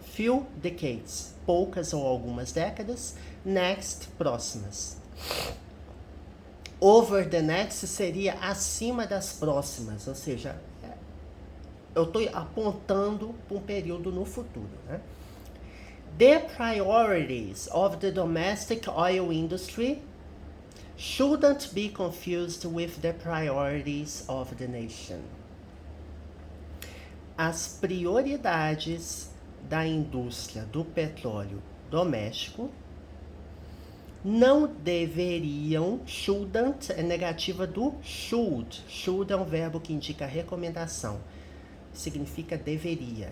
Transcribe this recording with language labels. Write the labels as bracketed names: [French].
[English] Few decades, [Portuguese] poucas ou algumas décadas. Next, próximas. [English] Over the next [Portuguese] seria acima das próximas, ou seja, eu estou apontando para um período no futuro, né? [English] The priorities of the domestic oil industry shouldn't be confused with the priorities of the nation. [Portuguese] As prioridades da indústria do petróleo doméstico não deveriam, shouldn't é negativa do should. Should é um verbo que indica recomendação. Significa deveria.